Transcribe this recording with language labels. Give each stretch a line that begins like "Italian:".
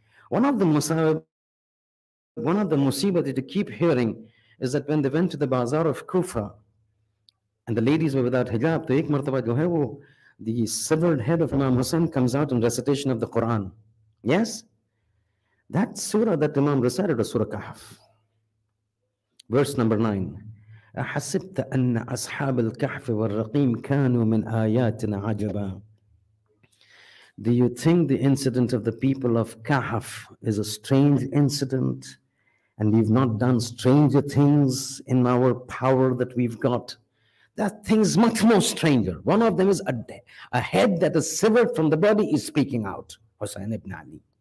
English: One of the Masaib, one of the Musibah that you keep hearing is that when they went to the Bazaar of Kufa and the ladies were without hijab,
Urdu: to ek martaba jo hai wo,
English: the severed head of Imam Hussain comes out in recitation of the Quran. Yes? That surah that Imam recited was Surah Kahf. Verse number 9.
Arabic: أحسبت أن أصحاب الكهف والرقيم كانوا من آياتنا عجبا.
English: Do you think the incident of the people of Kahf is a strange incident and we've not done stranger things in our power that we've got? That thing is much more stranger. One of them is a head that is severed from the body is speaking out. Hussain ibn Ali.